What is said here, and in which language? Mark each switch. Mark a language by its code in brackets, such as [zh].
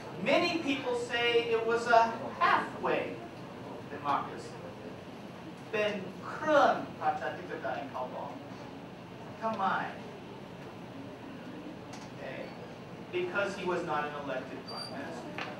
[en] Many people say it was a halfway democracy. [th] เป็นเครื่องประชาธิปไตยเขาบอกทำไม Okay. [en] Because he was not an elected prime minister.